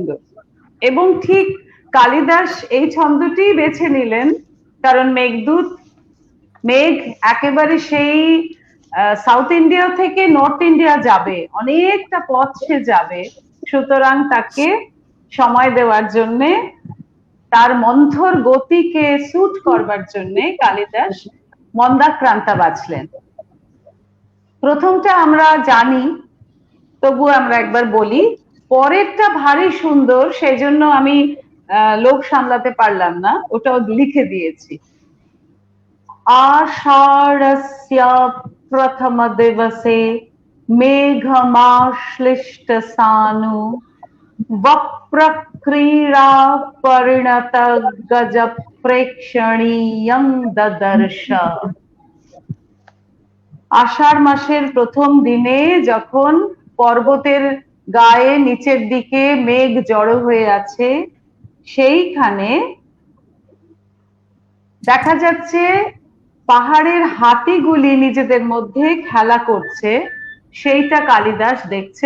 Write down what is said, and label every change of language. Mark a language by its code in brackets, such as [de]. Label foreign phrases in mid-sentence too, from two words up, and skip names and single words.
[bn] এবং ঠিক কালিদাস এই ছন্দটি বেছে নিলেন কারণ মেঘদূত, মেঘ একেবারে সেই সাউথ ইন্ডিয়া থেকে নর্থ ইন্ডিয়া যাবে, অনেকটা পথ সে যাবে, সুতরাং তাকে সময় দেওয়ার জন্যে, তার মন্থর গতিকে স্যুট করবার জন্যে কালিদাস মন্দাক্রান্তা বাছলেন। প্রথমটা আমরা জানি, তবু আমরা একবার বলি। পরেরটা ভারী সুন্দর, সেই জন্য আমি লোভ সামলাতে পারলাম না, ওটাও লিখে দিয়েছি। [sa] आषाढ़स्य प्रथम दिवसे मेघमाश्लिष्ट सानु वप्रक्रीडा परिणत गज प्रेक्षणीयं ददर्श। [bn] আষাঢ় মাসের প্রথম দিনে যখন পর্বতের গায়ে নিচের দিকে মেঘ জড়ো হয়ে আছে, সেইখানে দেখা যাচ্ছে পাহাড়ের হাতিগুলি নিজেদের মধ্যে খেলা করছে, সেইটা কালিদাস দেখছেন।